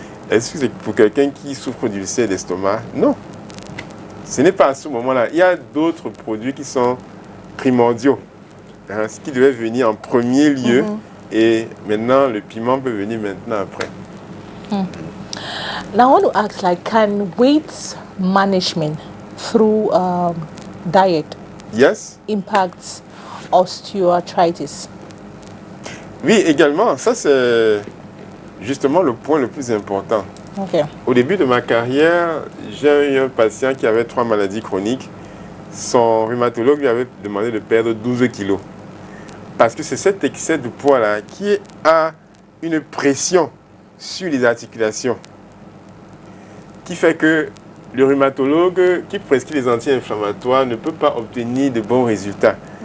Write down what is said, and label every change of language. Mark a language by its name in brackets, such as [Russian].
[French] Est-ce que c'est pour quelqu'un qui souffre d'ulcère d'estomac? Non. Ce n'est pas à ce moment-là. Il y a d'autres produits qui sont primordiaux, ce qui devait venir en premier lieu, et maintenant le piment peut venir maintenant après. [English] Now I want to ask, like, can weight management through diet impact osteoarthritis? [French] Oui, également. Ça, c'est justement le point le plus important. Au début de ma carrière, j'ai eu un patient qui avait 3 maladies chroniques. Son rhumatologue lui avait demandé de perdre 12 kilos. Parce que c'est cet excès de poids-là qui a une pression sur les articulations, qui fait que le rhumatologue qui prescrit les anti-inflammatoires ne peut pas obtenir de bons résultats.